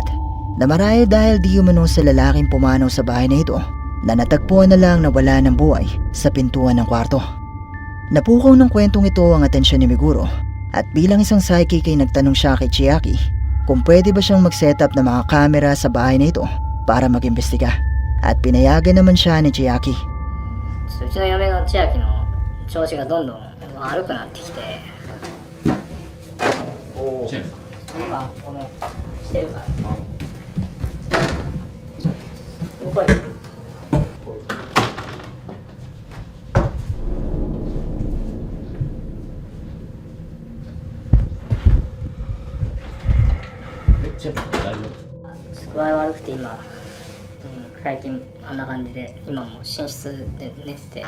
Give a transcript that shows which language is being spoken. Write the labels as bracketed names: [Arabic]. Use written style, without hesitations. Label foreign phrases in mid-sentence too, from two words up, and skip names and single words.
[Filipino] Na marahil dahil di umano sa lalaking pumanaw sa bahay na ito na natagpuan na lang na wala ng buhay sa pintuan ng kwarto. Napukaw ng kwentong ito ang atensyon ni Meguro at bilang isang psychic ay nagtanong siya kay Chiaki kung pwede ba siyang mag-setup ng mga kamera sa bahay na ito para mag-imbestiga, at pinayagan naman siya ni Chiaki. [Japanese] ちょっとうちの嫁の千秋の調子がどんどん悪くなってきて、今このしてるからこれ具合悪くて今、最近あんな感じで今もう寝室で寝てて、